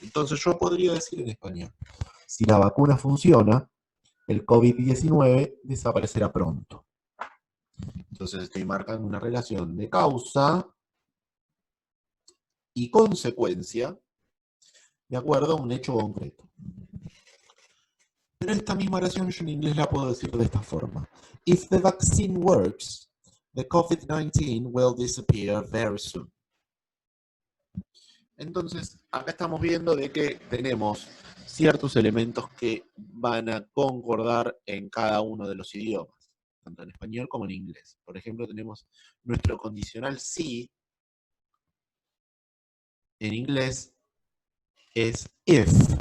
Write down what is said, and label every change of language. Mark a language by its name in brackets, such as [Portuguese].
[Spanish] Entonces yo podría decir en español, si la vacuna funciona, el COVID-19 desaparecerá pronto. Entonces estoy marcando una relación de causa y consecuencia de acuerdo a un hecho concreto. Pero esta misma oración yo en inglés la puedo decir de esta forma. [English] If the vaccine works, the COVID-19 will disappear very soon. [Spanish] Entonces, acá estamos viendo de que tenemos ciertos elementos que van a concordar en cada uno de los idiomas, tanto en español como en inglés. Por ejemplo, tenemos nuestro condicional si, en inglés es if.